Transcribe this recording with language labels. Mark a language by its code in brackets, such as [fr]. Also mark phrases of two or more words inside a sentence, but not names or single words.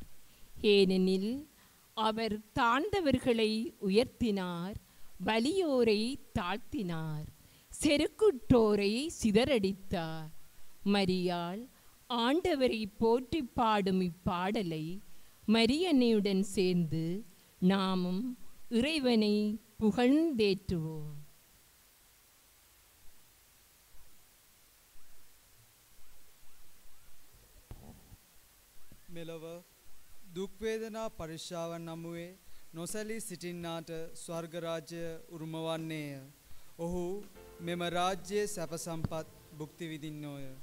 [ta] ஏனெனில் அவர் தாழ்ந்தவர்களை உயர்த்தினார், வலியோரை தாழ்த்தினார், செருக்குற்றோரை சிதறடித்தார். மரியாள் ஆண்டவரை போற்றி பாடும் இப்பாடலை மரியன்னையுடன் சேர்ந்து நாமும் இறைவனை புகழ்ந்தேற்றுவோம். [si] මෙලොව දුක් වේදනා පරික්ෂාවන් නමුවේ නොසැලී සිටින්නාට ස්වර්ග රාජ්‍ය උරුම වන්නේය. ඔහු මෙම රාජ්‍යයේ සැප සම්පත් භුක්ති විඳින්නෝය.